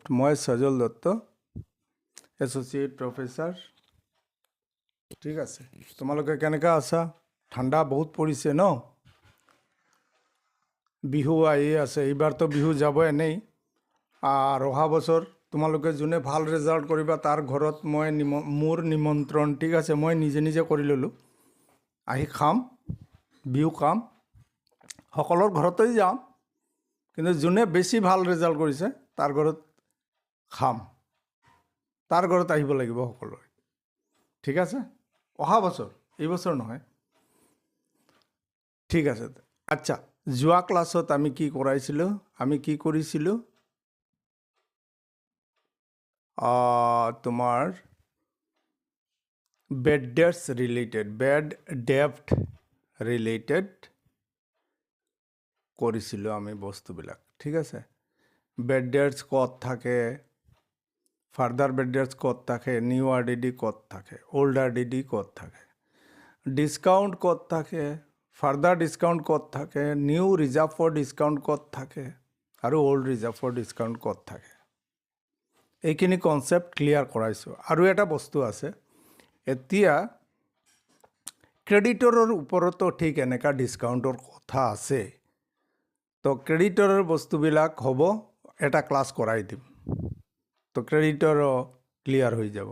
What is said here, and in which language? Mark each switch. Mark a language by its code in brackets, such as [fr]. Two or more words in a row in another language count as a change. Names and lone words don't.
[as] মই সজল দত্ত, [en] associate professor. [as] ঠিক আছে, তোমালোকে কেনেকা আছা? ঠাণ্ডা বহুত পৰিছে ন? বিহু আহি আছে, এইবাৰতো বিহু যাব এনেই। আর অহা বছর তোমালোকে যোনে ভাল রেজাল্ট করিবা তার ঘৰত মই মোৰ নিমন্ত্রণ। ঠিক আছে, মই নিজে নিজে কৰি ল'লোঁ। আহি খাম, বিহু খাম, সকলৰ ঘৰতেই যাম, কিন্তু যোনে বেছি ভাল রেজাল্ট কৰিছে তাৰ ঘৰত খাম, তাৰ ঘৰত আহিব লাগিব সকলোৱে। ঠিক আছে, অহা বছৰ, এই বছৰ নহয়। ঠিক আছে, আচ্ছা, যোৱা ক্লাছত আমি কি কৰাইছিলোঁ? আমি কি কৰিছিলোঁ? তোমার [en] bad debts related, bad debt related [as] কৰিছিলোঁ আমি বস্তুবিলাক। ঠিক আছে, [en] bad debts [as] ক'ত থাকে, [en] further bad debts [as] ক'ত থাকে, [en] new RDD [as] ক'ত থাকে, [en] old RDD [as] ক'ত থাকে, ডিসকাউন্ট ক'ত থাকে, [en] further discount [as] ক'ত থাকে, [en] new reserve for discount [as] ক'ত থাকে, আৰু [en] old reserve for discount [as] ক'ত থাকে। এইখিনি [en] concept clear [as] কৰাইছোঁ। আৰু এটা বস্তু আছে, এতিয়া ক্ৰেডিটৰৰ ওপৰতো ঠিক এনেকা ডিসকাউণ্টৰ কথা আছে। তো ক্ৰেডিটৰৰ বস্তুবিলাক হ'ব, এটা ক্লাছ কৰাই দিম, তো ক্ৰেডিটৰো ক্লিয়াৰ হৈ যাব।